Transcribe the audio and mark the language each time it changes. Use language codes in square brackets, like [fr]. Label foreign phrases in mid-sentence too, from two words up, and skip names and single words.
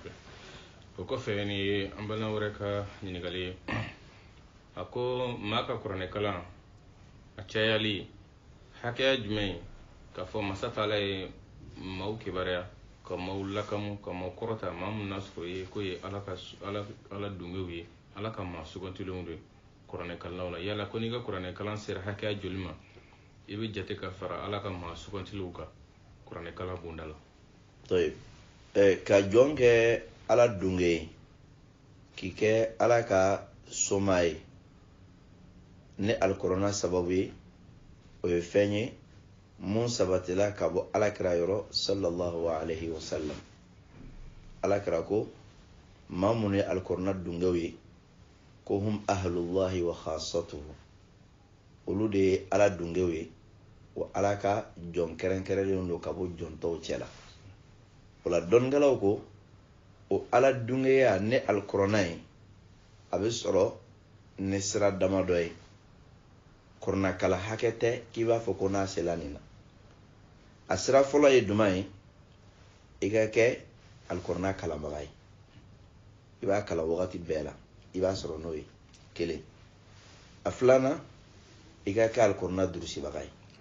[bm] o kɔfɛ ni an balima wɛrɛ ka ɲininkali a ko maa ka kuranɛ kalan a cayali hakɛya jumɛn k'a fɔ masa taala ye maaw kibaruya ka maaw lakamu ka maaw kɔrɔta maa mun n'a sɔrɔ ye ko ye ala dungew ye ala ka maa sugantilenw de kuranɛ kalannaw la yala ko n'i ka kuranɛ kalan sera hakɛya joli ma i bɛ jate ka fara ala ka maa sugantilenw kan kuranɛ kalan bonda la ka jɔn kɛ ala dunge ye k'i kɛ ala ka soma ye ni alikuranɛ sababu ye o ye fɛn ye mun sabatila ka bɔ alakira yɔrɔ [ar] صلى الله عليه وسلم [bm] alakira ko maa mun ye alikuranɛ dungew ye ko [ar] هم أهل الله وخاصته [bm] olu de ye ala dungew ye wa ala ka jɔn kɛrɛnkɛrɛnlen don ka bɔ jɔn tɔw cɛla o la dɔnnikɛlaw ko o ala dungeya ne alikuranɛ ye a bɛ sɔrɔ ni sira damadɔ ye kuranɛ kala hakɛ tɛ k'i b'a fɔ ko n'a sela nin na a sira fɔlɔ ye jumɛn ye i ka kɛ alikuranɛ kalanbaga ye i b'a kalan wagati bɛɛ la i b'a sɔrɔ n'o ye kelen a filanan i ka kɛ alikuranɛ durusibaga ye